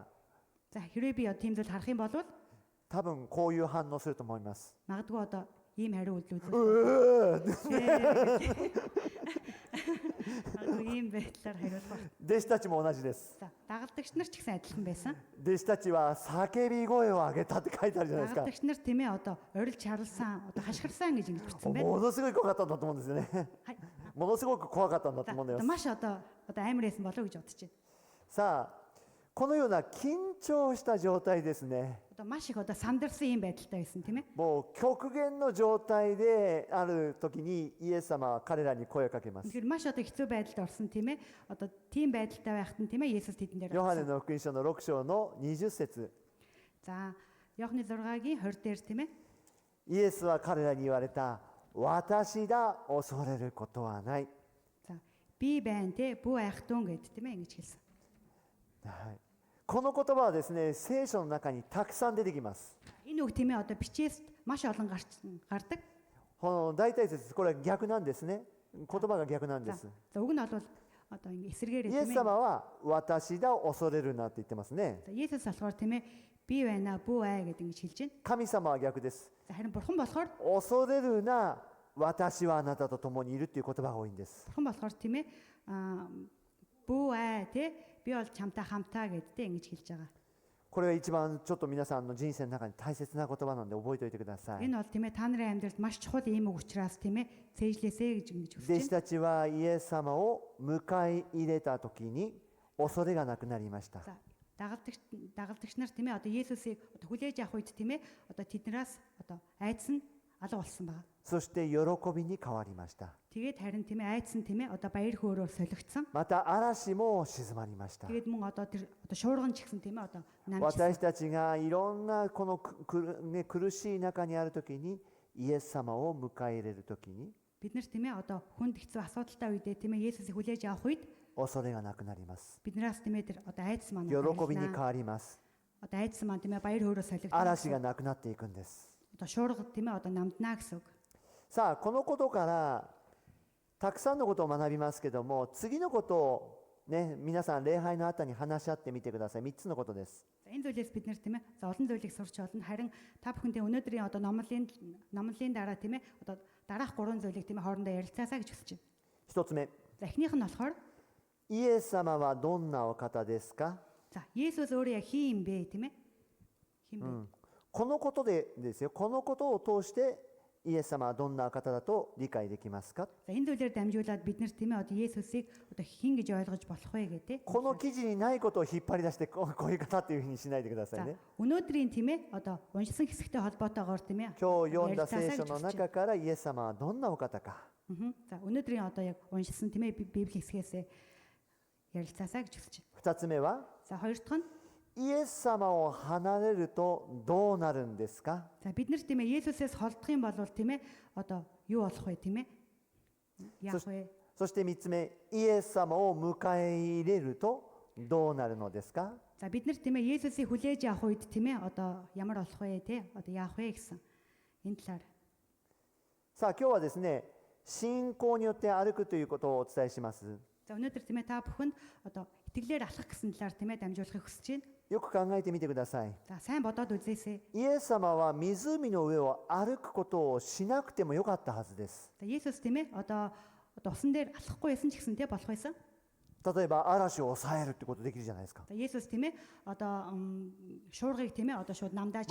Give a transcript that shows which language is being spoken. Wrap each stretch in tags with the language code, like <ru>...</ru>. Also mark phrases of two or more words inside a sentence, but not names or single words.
<mn>За хэрвээ би тийм зүйл харах юм бол</mn> <ja>多分こういう反応すると思います。</ja> <mn>магадгүй одоо ийм хариу үйлдэл うー ийм байдлаар хариулах.</mn> <ja>弟子たちも同じです。</ja> <mn>За дагалдагч нар ч гэсэн адилхан байсан.</mn> <ja>弟子たちは叫び声を上げたって書いてあるじゃないですか。</ja> <mn>Дагалдагч нар тийм ээ одоо орилж харлсан одоо хашгирсан гэж ингэж бичсэн байна.</mn> <ja>ものすごい怖かったんだと思うんですよね。はいものすごく怖かったんだと</ja> <mn>За</mn> <ja>思うんだよ。</ja> <mn>маш амар байсан болов гэж бодож байна.</mn> <ja>さあ、このような緊張した状態ですね。</ja> <mn>Маш их сандарсан юм байдалтай байсан тийм ээ.</mn> <ja>もう極限の状態である時にイエス様は彼らに声をかけます。</ja> <mn>Тэгэхээр маш хэцүү байдалд орсон тийм ээ. Тийм байдалтай байхад нь тийм ээ Есүс тэдэн дээр</mn> <ja>ヨハネ</ja> <mn>орсон.</mn> <ja>の福音書の6章の20節。</ja> <mn>За Иохны 6-гийн 20 дээр тийм ээ.</mn> <ja>イエスは彼らに言われた。私だ、恐れることはない。</ja> <mn>За би байна те бүү айхтун гэд тийм ээ ингэж хэлсэн.</mn> <ja>はい、この言葉はですね、聖書の中にたくさん出てきます。 Энэ үг тийм ээ бичээс маш олон гардаг. この大体説、これは逆なんですね。言葉が逆なんで</ja> <mn>За</mn> <ja>す。</ja> <mn>үг нь бол ингэ эсэргээрээ</mn> <ja>イエ</ja> <mn>тийм</mn> <ja>ス</ja> <mn>ээ.</mn> <ja>様は私だ、恐れるなって言ってますね。</ja> <mn>За Есүс болохоор тийм ээ би байна бүү ай гэд ингэж хэлж байна.</mn> <ja>神様は逆です。</ja> <mn>За харин бурхан болохоор</mn> <ja>恐れるな、私はあなたと共にいるっていう言葉が多いんです。</ja> <mn>бурхан болохоор тийм ээ бүү ай те би бол чамтай хамтаа гэдтэй ингэж хэлж байгаа.</mn> <ja>これは一番ちょっと皆さんの人生の中に大切な言葉なんで覚えておいてください。</ja> <mn>Энэ бол тийм ээ та нарын амьдралд маш чухал ийм үг учраас тийм ээ цээжлээсэй гэж ингэж</mn> <ja>弟</ja> <mn>хүсэж</mn> <ja>子</ja> <mn>байна.</mn> <ja>たちはイエス様を迎え入れた時に恐れがなくなりました。</ja> <mn>За дагалдагч нар тийм ээ Есүсийг хүлээж авах үед тийм ээ тэднээс айдас нь алга болсон байгаа.</mn> <ja>そして喜びに変わりました。</ja> <mn>Тэгээд харин тийм ээ айдас нь тийм ээ баяр хөөрөөр солигдсон.</mn> <ja>また嵐も静まりました。</ja> <mn>Тэгээд мөн тэр шуурган ч гэсэн тийм ээ намжсан.</mn> <ja>私たちがいろんなこの苦しい中にある時にイエス様を迎え入れる時に</ja> <mn>Бид нар тийм ээ хүнд хэцүү асуудалтай үедээ тийм ээ Есүсийг хүлээж авах үед</mn> <ja>恐れがなくなります。</ja> <mn>биднээс тийм ээ тэр айдас маань</mn> <ja>喜びに変わります。</ja> <mn>айдас маань тийм ээ баяр хөөрөөр солигдсон.</mn> <ja>嵐がなくなっていくんです。</ja> <mn>шуурга тийм ээ намднаа гэсэн үг.</mn> <ja>さあ、このことからたくさんのことを学びますけども、次のことをね、皆さん礼拝の後に話し合ってみてください。3つのことです。</ja> <mn>За энэ зүйлээс бид нэр тийм ээ олон зүйлийг сурч болно. Харин та бүхэндээ өнөөдрийн номлын дараа тийм ээ дараах 3 зүйлийг тийм ээ хоорондоо ярилцаасаа гэж хүсэж байна.</mn> <ja>1 つ目、</ja> <mn>За эхнийх нь болохоор</mn> <ja>イエス様はどんなお方ですか？</ja> <mn>за Есүс өөрөө яг хин юм бэ тийм ээ? Хин бэ?</mn> <ja>このことでですよ。このことを通してイエス様はどんな方だと理解できますか？</ja> <mn>За энэ зүйлээр дамжуулаад бид нар тийм ээ Есүсийг хин гэж ойлгож болох вэ гэдэг.</mn> <ja>この記事にないことを引っ張り出してこういう方っていうふうにしないでください</ja> <mn>За</mn> <ja>ね。</ja> <mn>өнөөдрийн тийм ээ уншсан хэсэгтэй холбоотойгоор тийм ээ</mn> <ja>今日読んだ聖書の中からイエス様はどんなお方か。</ja> <mn>За өнөөдрийн яг уншсан тийм ээ Библи хэсгээс ярилцаасаа гэж хүсэж 2 байна.</mn> <ja>つ目は</ja> <mn>За хоёр дахь нь</mn> <ja>イエス様を離れるとどうなるんですか？</ja> <mn>за бид нар тийм ээ Есүсээс холдох юм бол тийм ээ юу болох вэ тийм ээ? Яах вэ?</mn> <ja>そして3つ目、イエス様を迎え入れるとどうなるのですか？</ja> <mn>За бид нар тийм ээ Есүсийг хүлээж авах үед тийм ээ ямар болох вэ те яах вэ гэсэн энэ талаар.</mn> <ja>さあ今日はですね、信仰によって歩くということをお伝えします。</ja> <mn>За өнөөдөр тийм ээ та бүхэнд итгэлээр алхах гэсэн талаар тийм ээ дамжуулахыг хүсэж байна.</mn> <ja>よく考えてみてください。</ja> <mn>За сайн бодоод үзээсэй.</mn> <ja>イエス様は湖の上を歩くことをしなくてもよかったはずです。</ja> <mn>За Есүс тийм ээ усан дээр алхахгүй байсан ч гэсэн тийм болох байсан.</mn> <ja>例えば嵐を抑えるってことできるじゃないですか。</ja> <mn>За Есүс тийм ээ шуургыг тийм ээ шууд намдааж</mn>